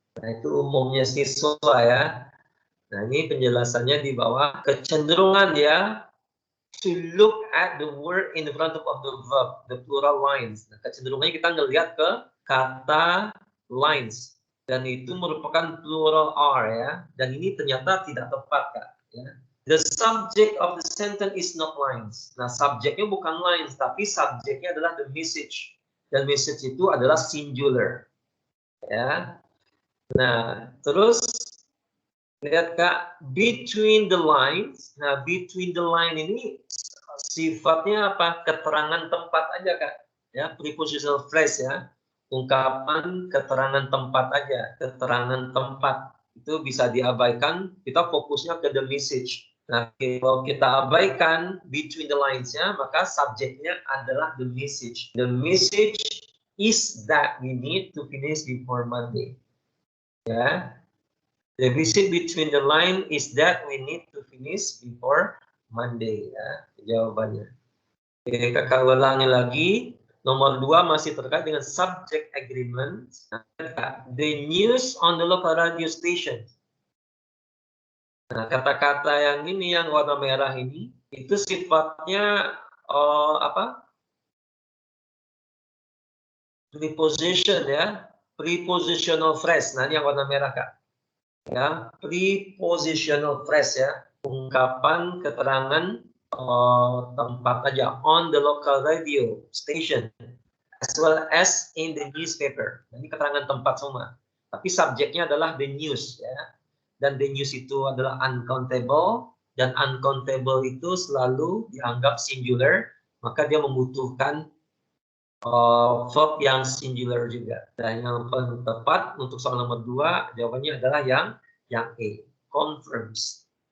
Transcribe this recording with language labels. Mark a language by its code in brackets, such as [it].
[id] Nah, itu umumnya siswa ya. Nah, ini penjelasannya di bawah. Kecenderungan ya [en] to look at the word in front of the verb, the plural lines. [id] Nah, kecenderungannya kita ngelihat ke kata lines. Dan itu merupakan plural are ya. Dan ini ternyata tidak tepat Kak. Ya. [en] The subject of the sentence is not lines. [id] Nah, subjeknya bukan lines, tapi subjeknya adalah the message. Dan message itu adalah singular. Ya. Nah, terus lihat Kak, [en] between the lines. [id] Nah, between the line ini sifatnya apa? Keterangan tempat aja, Kak. Ya, prepositional phrase ya. Ungkapan keterangan tempat aja, keterangan tempat. Itu bisa diabaikan, kita fokusnya ke the message. Nah, kalau kita abaikan between the lines-nya, maka subjeknya adalah the message. [en] The message is that we need to finish before Monday. Ya. The message between the line is that we need to finish before Monday. [id] Ya, jawabannya. Oke, kakak ulangi lagi. Nomor 2 masih terkait dengan subject agreement. [en] The news on the local radio station. [id] Nah, kata-kata yang ini, yang warna merah ini, itu sifatnya apa? Preposition ya, prepositional phrase. Nah, ini yang warna merah, Kak. Ya, prepositional phrase ya, ungkapan keterangan tempat aja [en] on the local radio station as well as in the newspaper. [id] Nah, ini keterangan tempat semua. Tapi subjeknya adalah the news ya. Dan the news itu adalah uncountable, dan uncountable itu selalu dianggap singular, maka dia membutuhkan verb yang singular juga. Dan yang paling tepat untuk soal nomor 2 jawabannya adalah yang A, confirms.